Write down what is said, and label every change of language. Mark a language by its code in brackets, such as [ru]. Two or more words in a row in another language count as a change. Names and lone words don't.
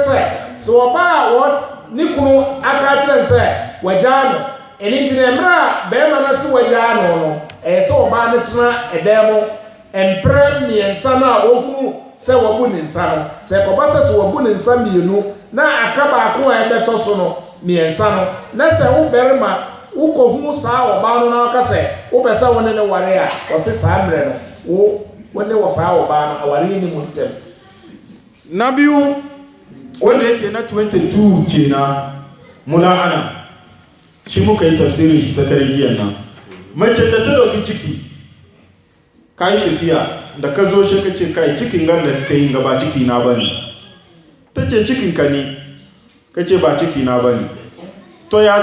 [ak] sɛ wɔbaa ne kunu aka kyerɛ sɛ wɔgya no ɛne nti na mmerɛ a bɛrima no se wɔgya no no sɛ wɔbaa no tena dan mu mprɛ mmiɛnsa no a wɔhunu sɛ wɔbu ne nsa no sɛ kɔba sɛ wɔbu ne nsa mmienu na aka baako a ɛbɛtɔ so no mmiɛnsa no na sɛ wo bɛrima wokɔhu saa ɔbaa no na ɔka sɛ wopɛ sɛ wo ne ne ware a ɔse saa mmerɛ no wo ne wɔ saa ɔbaa no aware ni mu ntɛm [ha] na biyu wanda yake na 22 kenan mula'ana shi muka yi tafsirin shi sakarin giyan nan mace da ta dauki ciki ka yi tafiya da ka zo shi ka ce kai cikin gan da ka yi gaba ciki na bane ta ce cikin ka ne ka ce ba ciki na bane to ya